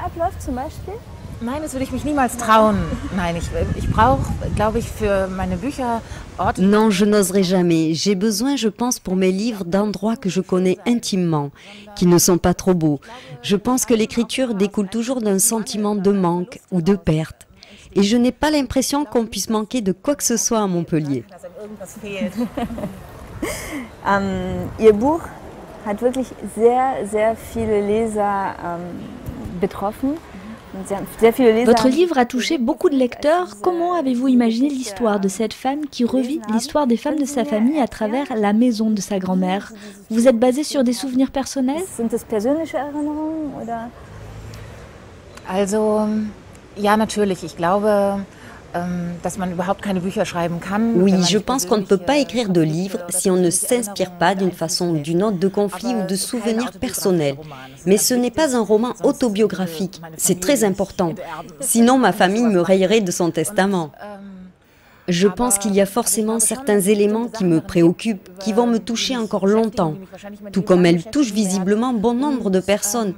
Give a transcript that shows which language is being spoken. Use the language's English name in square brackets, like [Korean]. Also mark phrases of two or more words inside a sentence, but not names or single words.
[French] Non, je n'oserais jamais. J'ai besoin, je pense, pour mes livres, d'endroits que je connais intimement, qui ne sont pas trop beaux. Je pense que l'écriture découle toujours d'un sentiment de manque ou de perte. Et je n'ai pas l'impression qu'on puisse manquer de quoi que ce soit à Montpellier. [German] Ihr Buch hat wirklich sehr viele Leser betroffen. [French] Votre livre a touché beaucoup de lecteurs. Comment avez-vous imaginé l'histoire de cette femme qui revit l'histoire des femmes de sa famille à travers la maison de sa grand-mère? Vous êtes basé sur des souvenirs personnels? [German] Ja, natürlich. Ich glaube, dass man überhaupt keine Bücher schreiben kann. [French] Oui, je pense qu'on ne peut pas écrire de livres si on ne s'inspire pas d'une façon ou d'une autre de conflits ou de souvenirs personnels. Mais ce n'est pas un roman autobiographique, c'est très important. Sinon, ma famille me rayerait de son testament. Je pense qu'il y a forcément certains éléments qui me préoccupent, qui vont me toucher encore longtemps, tout comme elles touchent visiblement bon nombre de personnes.